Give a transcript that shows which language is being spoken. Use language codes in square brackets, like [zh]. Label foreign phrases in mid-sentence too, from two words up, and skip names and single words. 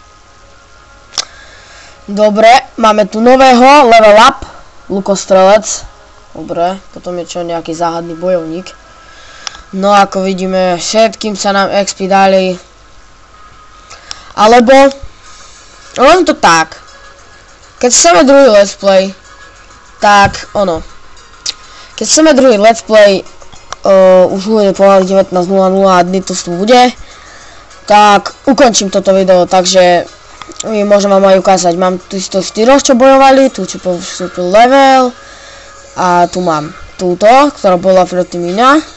[sk] Dobre, máme tu nového, [en] level up. [sk] Lukostrelec. Dobre, potom je čo nejaký záhadný bojovník. No ako vidíme, všetkým sa nám XP dali. Alebo, len to tak. Keď chceme druhý [en] let's play, [sk] tak ono. Keď chceme druhý [en] let's play, [sk] už bude pomaly 19:00 a dny to tu bude, tak ukončím toto video, takže môžem vám aj ukázať. Mám tu 104, čo bojovali, tu čo postúpil level a tu mám túto, ktorá bola predtým iná.